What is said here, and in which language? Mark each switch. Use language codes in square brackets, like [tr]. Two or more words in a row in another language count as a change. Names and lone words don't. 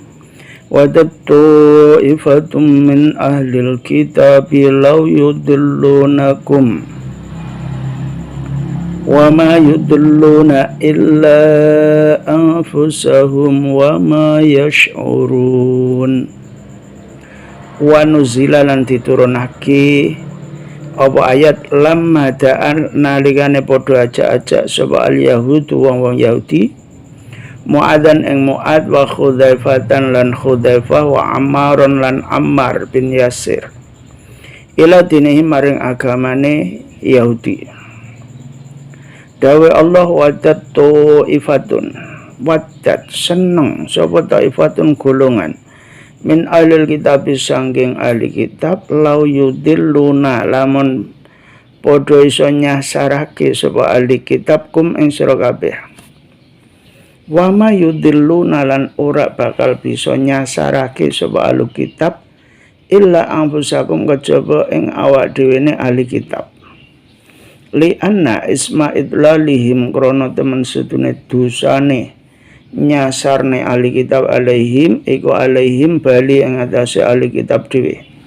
[ar] ودت طائفة من أهل الكتاب لو يضلونكم وما يضلون إلا أنفسهم وما يشعرون. ونزل [jv] lan diturunake apa ayat [ar] لما دعا [jv] nalikane padha ajak-ajak sapa al yahudu wong-wong Yahudi Mu'adzan ing Mu'adz wa Khudzaifatan lan Khudzaifah wa Ammaron lan Ammar bin Yasir [ar] إلى دينه [jv] maring agamane Yahudi. Dawe Allah [ar] ودت طائفة [jv] wadat seneng sapa ta'ifatun golongan [ar] من أهل الكتاب [jv] sangking ahli kitab lau yudilluna lamun padha iso nyasarake sapa ahli kitab kum ing sira kabeh [ar] وما يضلون [jv] lan ora bakal bisa nyasarake sapa ahli kitab [ar] إلا أنفسكم [jv] kejaba ing awak dhewe ahli kitab [ar] لأن إثم إضلالهم [jv] krana temen sedune dosane nyasarne ahli kitab alaihim iku alaihim bali ing atase ahli kitab dhewe